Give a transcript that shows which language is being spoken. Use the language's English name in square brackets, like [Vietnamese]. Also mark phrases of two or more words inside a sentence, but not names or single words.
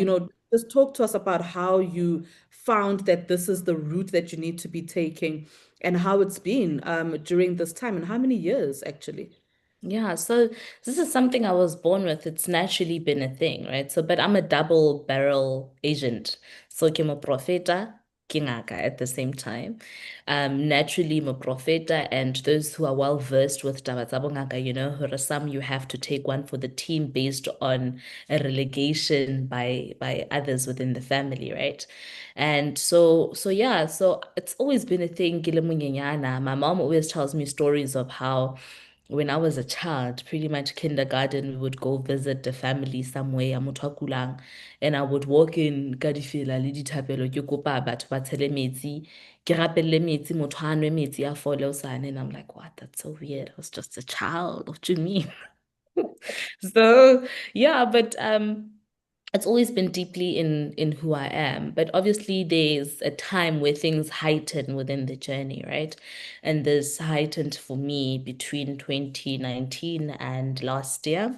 [English] know, just talk to us about how you found that this is the route that you need to be taking and how it's been during this time and how many years actually. Yeah, so this is something I was born with. It's naturally been a thing, right? So, but I'm a double barrel agent. So, [Southern Sotho] ke moprofeta, ke ngaka [English] at the same time. Naturally, moprofeta, and those who are well versed with [Southern Sotho] taba tsa bongaka, [English] you know, hore some you have to take one for the team based on a relegation by others within the family, right? And so yeah, so it's always been a thing. [Southern Sotho] Ke le monyenyana. [English] My mom always tells me stories of how when I was a child, pretty much kindergarten, we would go visit the family somewhere, [Southern Sotho] motho a kulang, [English] and I would walk in [Southern Sotho] ka difela le dithapelo, ke kopa batho ba tshele metsi, ke rapelle metsi, motho a nwe metsi a fole hosane, [English] and I'm like, what? That's so weird. I was just a child. What do you mean? So yeah, but it's always been deeply in who I am. But obviously there's a time where things heighten within the journey, right? And this heightened for me between 2019 and last year.